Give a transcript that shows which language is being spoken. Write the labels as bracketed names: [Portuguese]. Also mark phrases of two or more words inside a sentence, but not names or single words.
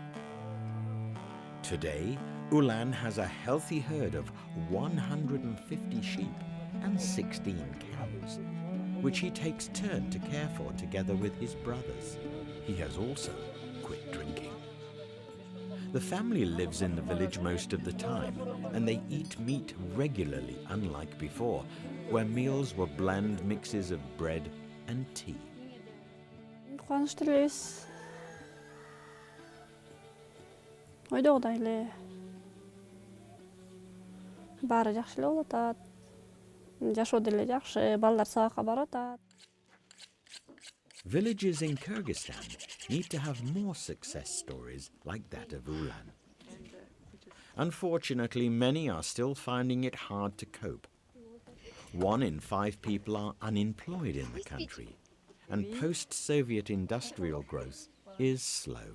[English] Today, Ulan has a healthy herd of 150 sheep and 16 cows, which he takes turn to care for together with his brothers. He has also quit drinking. The family lives in the village most of the time, and they eat meat regularly, unlike before, where meals were bland mixes of bread and tea. [Kyrgyz] Кубанычтуу элебиз. Ойдогудай эле. Баары жакшы эле болуп атат. Жашоо деле жакшы, балдар сабакка барып атат. [English] Villages in Kyrgyzstan need to have more success stories like that of Ulan. Unfortunately, many are still finding it hard to cope. 1 in 5 people are unemployed in the country, and post-Soviet industrial growth is slow.